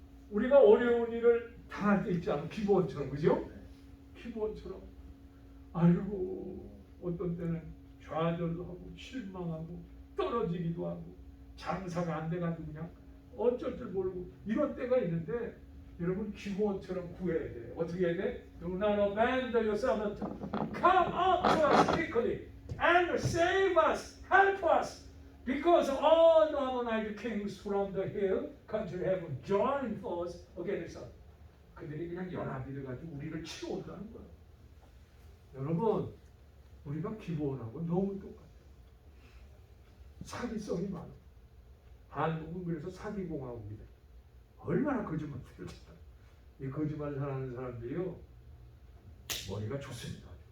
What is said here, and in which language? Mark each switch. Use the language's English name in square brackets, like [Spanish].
[Korean] 우리가 어려운 일을 당할 때 있지 않아? 기브온처럼, 그죠? 기브온처럼. 아이고 어떤 때는 좌절도 하고 실망하고 떨어지기도 하고 장사가 안 돼가지고 그냥 어쩔 줄 모르고 이런 때가 있는데 여러분 기브온처럼 구해야 돼. 어떻게 해야 돼? [English] Do not abandon yourself. Come up to us quickly and save us, help us, because all the Ammonite kings from the hill country have joined force against us. [Korean] 그들이 그냥 연합이 돼가지고 우리를 치러 온다는 거야. 여러분, 우리가 기브온하고 너무 똑같아. 사기성이 많아. 한국은 그래서 사기공화국이다. 얼마나 거짓말을 잘해. 이 거짓말을 하는 사람들이요 머리가 좋습니다.